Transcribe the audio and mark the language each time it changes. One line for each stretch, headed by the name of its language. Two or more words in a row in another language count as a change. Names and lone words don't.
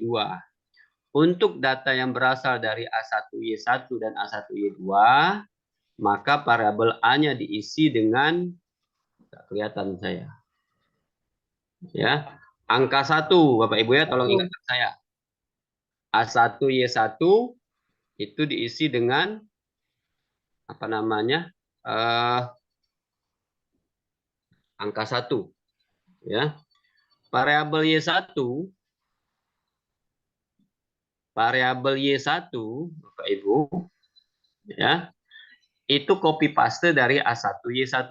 Indonesian: Untuk data yang berasal dari A1Y1 dan A1Y2, maka variabel A-nya diisi dengan, tidak kelihatan saya. Ya, angka 1, Bapak Ibu ya, tolong ingatkan saya. A1Y1 itu diisi dengan angka 1. Ya. Variabel Y1 Bapak Ibu ya, itu
English: copy paste
Indonesian: dari A1Y1.